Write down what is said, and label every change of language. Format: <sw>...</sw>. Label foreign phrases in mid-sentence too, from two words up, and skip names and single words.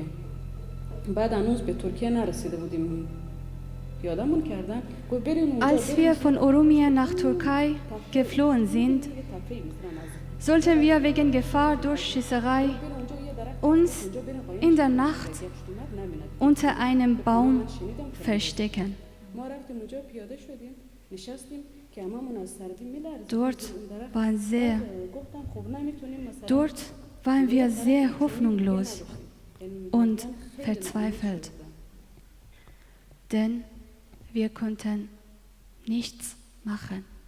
<fa>بعد هنوز به ترکیه نرسیده بودیم. پیاده‌مون کردن گفت برین اونجا.</fa> <de>Als wir von Oromia nach Türkei geflohen sind, sollten wir wegen Gefahr durch Schießerei uns in der Nacht unter einem Baum verstecken. Dort waren wir sehr hoffnungslos und verzweifelt, denn wir konnten nichts machen.</de>